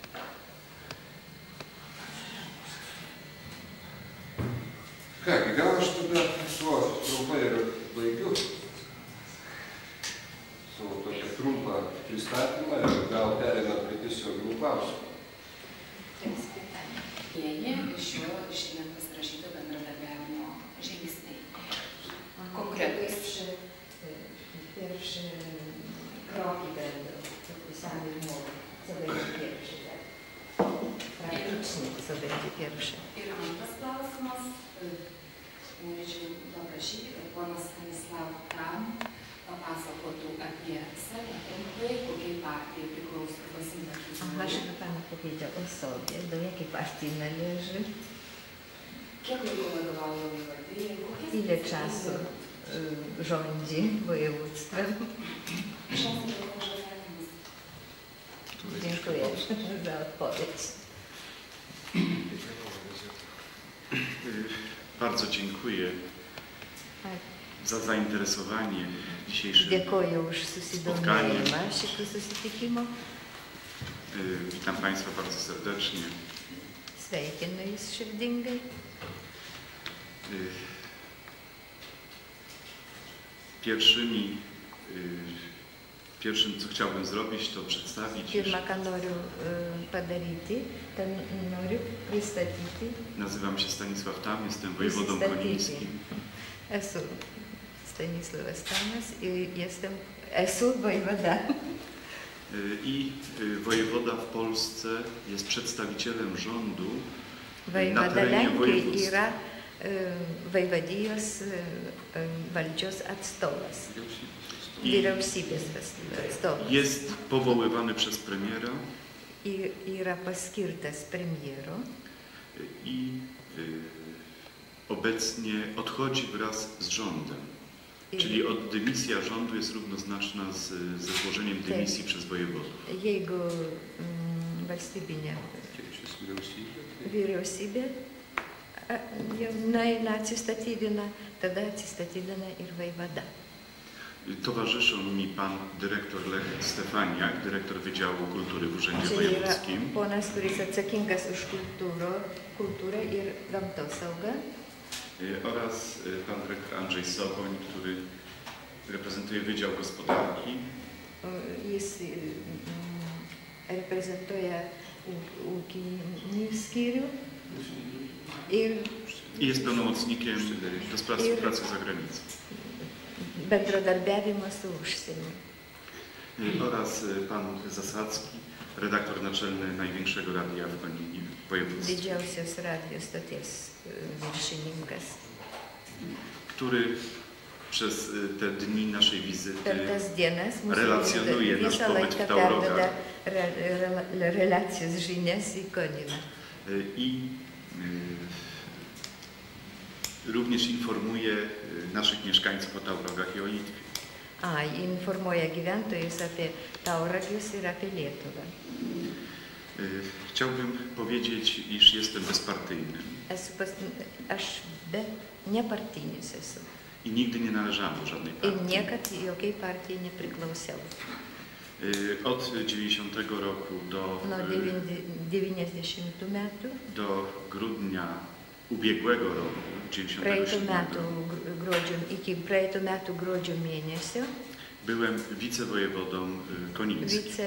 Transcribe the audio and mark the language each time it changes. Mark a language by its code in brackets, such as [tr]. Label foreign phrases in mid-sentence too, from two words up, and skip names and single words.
[lt] Kągi, gal aš tada tuo trumpai ir baigiu savo tokią trumpą pristatymą ir gal pereinam prie tiesioginių klausimų. Šio šiandien pasirašyto bendradarbiavimo žingsniai. Konkretūs. [pl] Pierwszy kroki będą podpisane umowy, co będzie pierwszy. Praktycznie co będzie pierwszy. [lt] Ir antras klausimas, norėčiau paprašyti, kad ponas Stanislav Tam papasakotų apie save trumpai, kokiai partijai priklauso arba sympatizuje. [pl] Dlaczego Pan powiedział o sobie, do jakiej partii należy, [lt] Kiek laiko vadovauja valdžiai, [pl] ile czasu rządzi województwem? Dziękuję za odpowiedź. Bardzo dziękuję za zainteresowanie dzisiejszym [lt] Dėkoju už susidomėjimą šitų susitikimų. [pl] Witam Państwa bardzo serdecznie. [lt] Sveikinu Jūs širdingai. [pl] Pierwszym, co chciałbym zrobić, to przedstawić. [lt] Pirma, ką noriu padaryti, to noriu pristatyti. [pl] Nazywam się Stanisław Tam, jestem wojewodą konińskim. [lt] Esu Stanisławas Tamas i esu wojewoda. [pl] I wojewoda w Polsce jest przedstawicielem rządu na Wojewoda terenie województwa. [lt] Lenkijos yra vojvodijos valdžios atstovas. Vyriausybės atstovas. [pl] Jest powoływany przez premiera. [lt] Yra paskirtas premjero. [pl] I obecnie odchodzi wraz z rządem. Czyli dymisja rządu jest równoznaczna ze złożeniem dymisji przez wojewodów. [lt] Jeigu valstybinė vyriausybė jau nueina atsistatydina, tada atsistatydina ir vojevoda. [pl] Towarzyszą mi pan dyrektor Lech Stefaniak, dyrektor Wydziału Kultury w Urzędzie [lt] Čia [pl] Wojewódzkim. [lt] yra ponas, kuris atsakingas už kultūrą ir gamtosaugą. [pl] Oraz pan dyrektor Andrzej Soboń, który reprezentuje Wydział Gospodarki. [lt] Jis reprezentuoja ūkinį skyrių [pl] I jest pełnomocnikiem do spraw współpracy z zagranicą. [lt] Bendradarbiavimo su užsieniu. [pl] Oraz pan Zasadzki, redaktor naczelny największego radia w Koninie województwie. [lt] Didžiausios radio stoties viršininkas. [pl] Który przez te dni naszej wizyty [lt] Per tas dienas [pl] relacjonuje nasz pobyt w Taurogach. [lt] Relacijas žinias į Koniną. [pl] I również informuje naszych mieszkańców o Taurogach i o Litwie. [lt] Informuoja gyventojus apie Tauragius ir apie Lietuvą. [pl] Chciałbym powiedzieć, iż jestem bezpartyjny. [lt] Aš nepartinis esu. [pl] I nigdy nie należałem do żadnej partii. [lt] Ir niekad jokiai partijai nepriklausiau. [pl] Od 90 roku [lt] Nuo 90 metų. [pl] Do grudnia ubiegłego roku, 97 [lt] iki praeitų metų gruodžio mėnesio. [pl] Byłem wicewojewodą konińskim.